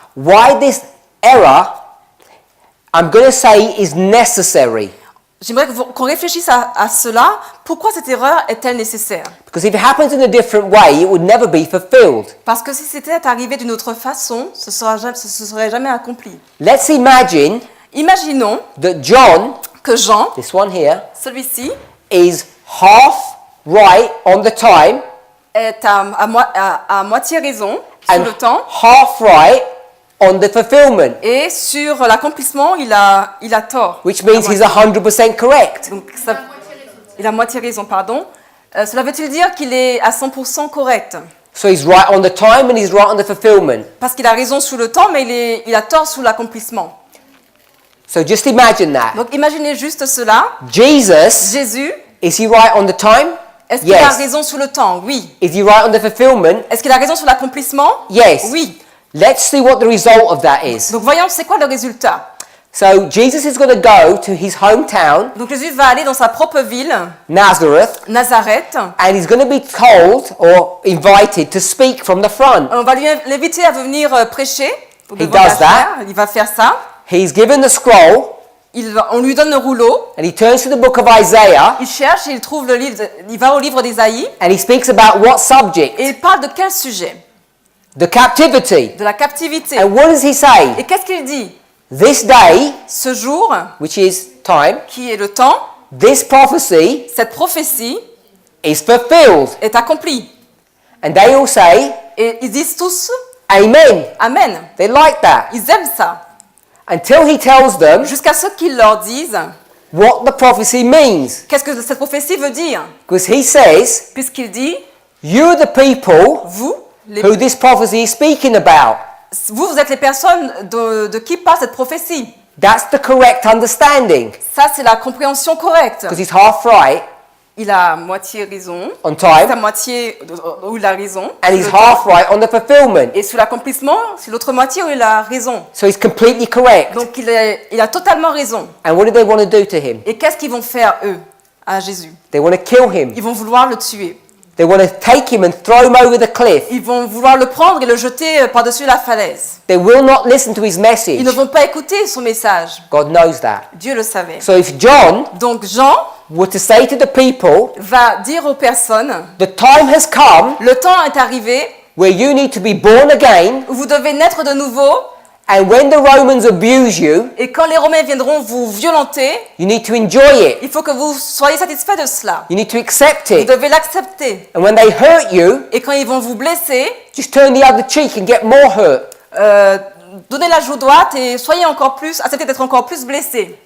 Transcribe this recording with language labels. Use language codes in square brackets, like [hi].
[en] why this error, I'm going to say, is necessary. [fr] J'aimerais qu'on réfléchisse à cela. Pourquoi cette erreur est-elle nécessaire? [en] Because if it happens in a different way, it would never be fulfilled. [fr] Parce que si c'était arrivé d'une autre façon, ce ne serait jamais accompli. [en] Let's imagine [fr] Imaginons [en] that John, [fr] que Jean, [en] this one here, [fr] celui-ci, [en] is half right on the time [fr] est à moitié raison sur [en] and [fr] le temps [en] half right on the fulfillment, [fr] et sur l'accomplissement, il a tort. [en] which means he's 100% correct. [fr] Donc, il a moitié raison, pardon. Cela veut-il dire qu'il est à 100% correct? [en] So he's right on the time and he's right on the fulfillment. [fr] Parce qu'il a raison sur le temps, mais il a tort sur l'accomplissement. [en] So just imagine that. [fr] Donc imaginez juste cela. [en] Jesus, [fr] Jésus, [en] is he right on the time? [fr] est-ce qu'il a [en] Yes. [fr] raison sur le temps? Oui. [en] Is he right on the fulfillment? [fr] Est-ce qu'il a raison sur l'accomplissement? [en] Yes. [fr] Oui. [en] Let's see what the result of that is. [fr] Donc voyons, c'est quoi le résultat? [en] So Jesus is going to go to his hometown, [fr] Donc Jésus va aller dans sa propre ville, [en] Nazareth, [fr] Nazareth. [en] and he's going to be told or invited to speak from the front. [fr] On va l'inviter à venir prêcher. [en] He [fr] devant la [en] does that. [fr] chaire. Il va faire ça. [en] He's given the scroll, [fr] On lui donne le rouleau. [en] and he turns to the book of Isaiah, [fr] Il cherche et il trouve le livre. Il va au livre d'Ésaïe [en] and he speaks about what subject? [fr] et il parle de quel sujet? [en] The captivity. [fr] De la captivité. [en] And what does he say? [fr] Et qu'est-ce qu'il dit? [en] This day, [fr] Ce jour, [en] which is time, [fr] qui est le temps, [en] this prophecy [fr] cette prophétie [en] is fulfilled. [fr] est accomplie. [en] And they all say, [fr] Et ils disent tous [en] Amen. [fr] Amen. [en] They like that. [fr] Ils aiment ça. [en] Until he tells them [fr] Jusqu'à ce qu'ils leur disent [en] what the prophecy means. [fr] qu'est-ce que cette prophétie veut dire. [en] Because he says, [fr] Puisqu'il dit, [en] you're the people [fr] vous, [en] who this prophecy is speaking about. [fr] vous êtes les personnes de qui parle cette prophétie. [en] That's the correct understanding. [fr] Ça, c'est la compréhension correcte. [en] Because he's half right [fr] Il a moitié raison. [en] on [fr] C'est [en] time, [fr] à moitié où il a raison. [en] and he's half right on the fulfillment. [fr] Et sur l'accomplissement, c'est l'autre moitié où il a raison. [en] So he's completely correct. [fr] Donc il a totalement raison. [en] And what do they want to do to him? [fr] Et qu'est-ce qu'ils vont faire, eux, à Jésus? [en] They want to kill him. [fr] Ils vont vouloir le tuer. [en] They want to take him and throw him over the cliff. [fr] Ils vont vouloir le prendre et le jeter par-dessus la falaise. [en] They will not listen to his message. [fr] Ils ne vont pas écouter son message. [en] God knows that. [fr] Dieu le savait. [en] So if John [fr] Donc Jean [en] were to say to the people, [fr] va dire aux personnes, [en] the time has come [fr] le temps est arrivé [en] where you need to be born again, [fr] où vous devez naître de nouveau, [en] and when the Romans abuse you, [fr] et quand les Romains viendront vous violenter, [en] you need to enjoy it. [fr] il faut que vous soyez satisfait de cela. [en] You need to accept [fr] Vous [en] it. [fr] devez l'accepter. [en] And when they hurt you, [fr] Et quand ils vont vous blesser, [en] just turn the other cheek and get more hurt. [fr] donnez la joue droite et soyez encore plus, acceptez d'être encore plus blessés.